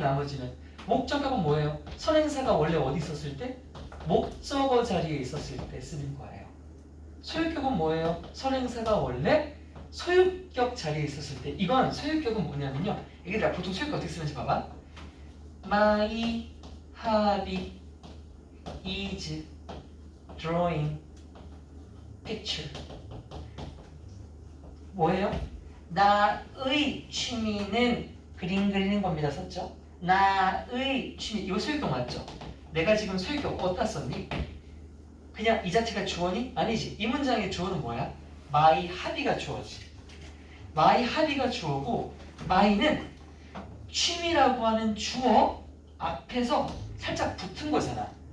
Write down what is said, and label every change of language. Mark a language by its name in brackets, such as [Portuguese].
[Korean] 나머지는 목적격은 뭐예요? 선행사가 원래 어디 있었을 때? 목적어 자리에 있었을 때 쓰는 거예요. 소유격은 뭐예요? 선행사가 원래 소유격 자리에 있었을 때. 이건 소유격은 뭐냐면요. 얘들아 보통 소유격 어떻게 쓰는지 봐봐. [English] My hobby is drawing picture. [Korean] 뭐예요? 나의 취미는 그림 그리는 겁니다. 썼죠? 나의 취미. 이거 소유격 맞죠? 내가 지금 소유격 어디다 썼니? 그냥 이 자체가 주어니? 아니지. 이 문장의 주어는 뭐야? my hobby가 주어지. my hobby가 주어고 my는 취미라고 하는 주어 앞에서 살짝 붙은 거잖아.